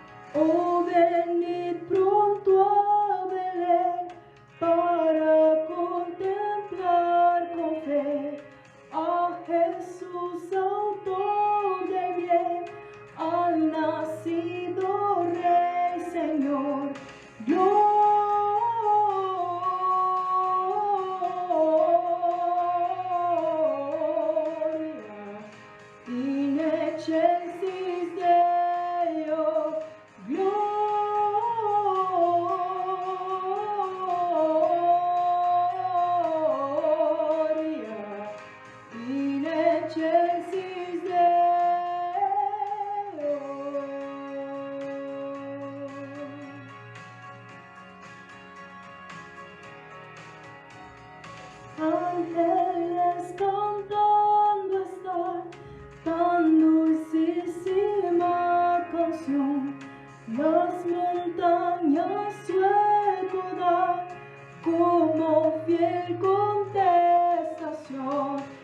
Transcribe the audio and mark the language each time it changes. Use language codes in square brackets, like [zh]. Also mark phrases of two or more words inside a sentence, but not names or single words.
[es] Oh, venid pronto a Belén para contemplar con fe a Jesús, autor del bien, al nacido Rey Señor. [la] Gloria in excelsis Deo, gloria in excelsis Deo. [es] Ángeles cantando están tan dulcísima canción, las montañas su eco dan como fiel contestación.